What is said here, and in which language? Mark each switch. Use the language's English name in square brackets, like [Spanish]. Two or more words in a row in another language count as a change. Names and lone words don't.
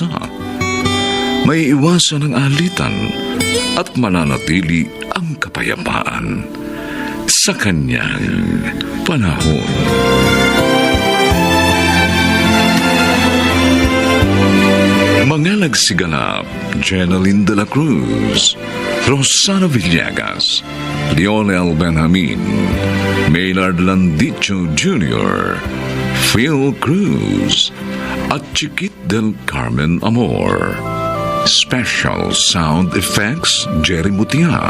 [Filipino] May iwasan ang alitan at mananatili ang kapayapaan sa kanyang panahon. Mga nagsiganap, Jeneline de la Cruz, Rosana Villegas, Lionel Benjamin, Maynard Landicho Jr., Phil Cruz, at Chiquit del Carmen Amor. [English] Special Sound Effects, Jerry Mutia.